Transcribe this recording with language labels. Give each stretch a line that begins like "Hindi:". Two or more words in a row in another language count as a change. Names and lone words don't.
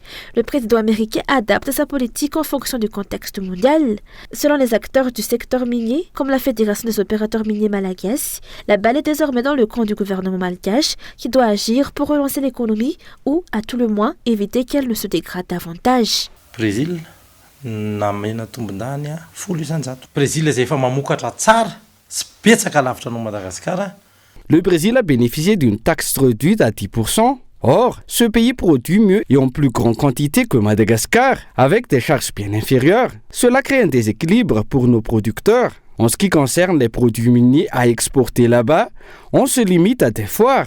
French: Le président américain adapte sa politique en fonction du contexte mondial. Selon les acteurs du secteur minier, comme la Fédération des opérateurs miniers malagasy, la balle est désormais dans le camp du gouvernement malgache qui doit agir pour relancer l'économie ou, à tout le moins, éviter qu'elle ne se dégrade davantage.
Malagasy: Brésil namena tombondany folo isanjato. Brésil izay efa mamokatra tsara sy betsaka lavitra anao Madagascar.
French: Le Brésil a bénéficié d'une taxe réduite à 10%. Or, ce pays produit mieux et en plus grande quantité que Madagascar, avec des charges bien inférieures. Cela crée un déséquilibre pour nos producteurs. En ce qui concerne les produits miniers à exporter là-bas, on se limite à des foires.